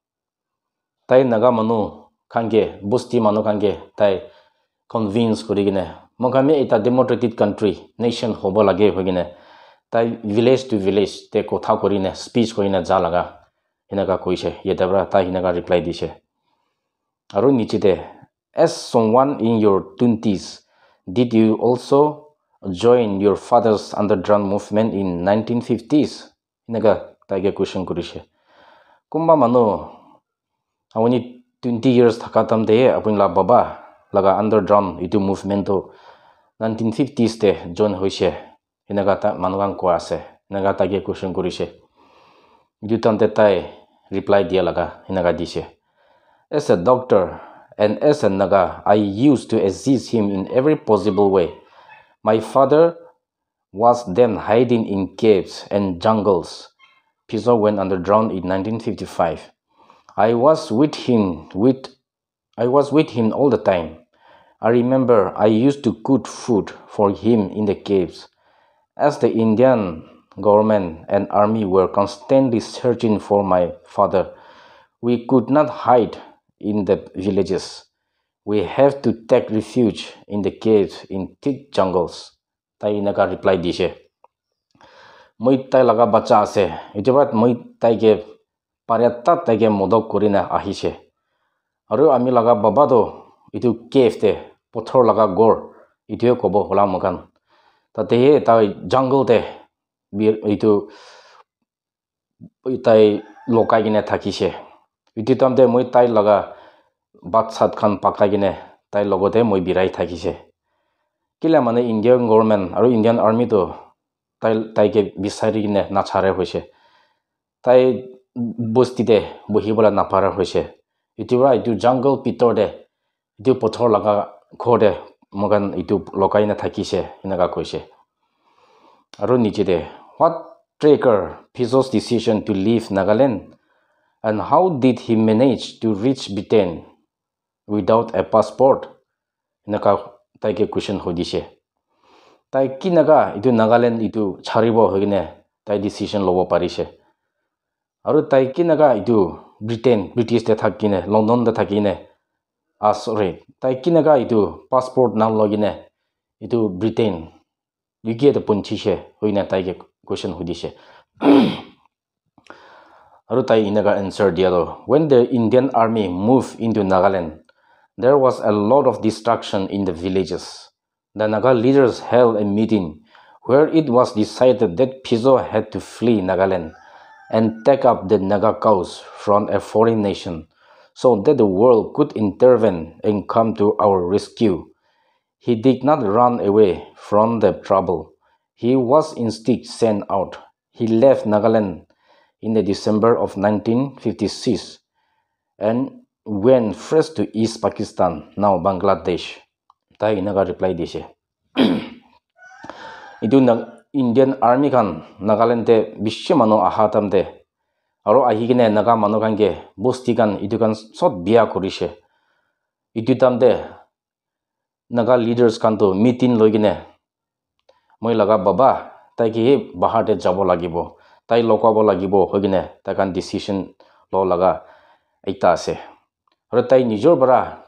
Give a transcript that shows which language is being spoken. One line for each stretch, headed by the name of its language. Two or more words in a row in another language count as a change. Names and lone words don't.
Naga Pidgin: tai Naga manu kange busti manu kange tai convince kuri gine mogame eta
English: democratic country nation
Naga Pidgin: hobo lage hogine tai
English: village to village
Naga Pidgin: te kotha korine speech korine ja laga hinaga koise yetabra ta hinaga reply dise aru nichite
English: as someone in your 20s did you also join your father's underground movement in 1950s
Naga Pidgin: hinaga tage question kurise kumba manu awani 20 years thakatam de apun la baba laga underground itu movement to 1950s te join hoise hinaga ta manugan ko ase hinaga tage question kurise itu tante tai reply dia laga hinaga dise
English: as a doctor and as a Naga, I used to assist him in every possible way. My father was then hiding in caves and jungles. Piso went underground in 1955. I was with him all the time. I remember I used to cook food for him in the caves. As the Indian government and army were constantly searching for my father, we could not hide in the villages. We have to take refuge in the caves in thick jungles.
Naga Pidgin: Tai inaga reply dishe. Moi tai laga bacha ase. Itibat moi tai ge pariatta tai ge modok korina ahise. Aru ami laga baba do itu cave te pothor laga gor itu kobo hola makan. Tate he tai jungle te itu tai lokai gine thakise. Itu tamte moi tai laga bat sat khan pakai gine tai logote moi birai thakise. Kila mane Indian government aru Indian army to tai ke bisari gine nachare hoise. Tai bosti de bohibola napara hoise. Itu jungle pitor de itu pothor laga khor de mogan itu lokai na thakise inaga koise. Aru niche de
English: what triggered Piso's decision to leave Nagaland, and how did he manage to reach Britain without a passport?
Naga Pidgin: Naka tai ke question hodise. Tai kinaga itu Nagaland itu charibo hogine tai decision lobo parise. Aru tai kinaga itu British te thakine London te thakine sorry tai kinaga itu passport na logine itu Britain UK te punchise hoina tai ke question hodise. Aru tai inaga answer dia do.
English: When the Indian army moved into Nagaland, there was a lot of destruction in the villages. The Naga leaders held a meeting where it was decided that Piso had to flee Nagaland and take up the Naga cause from a foreign nation so that the world could intervene and come to our rescue. He did not run away from the trouble. He was instead sent out. He left Nagaland in the December of 1956 and went first to East Pakistan, now Bangladesh.
Naga Pidgin: Tai inaga reply dishe. Itu Indian army kan Nagaland te bishe mano ahatam de aro ahigine naga mano kange bosti kan itu kan sot biya korise. Itu tamde naga leaders kan to meeting logine moi laga baba tai ki bahar te jabo lagibo tai lokabo lagibo hogine ta kan decision lo laga aita ase aro tai nijor bara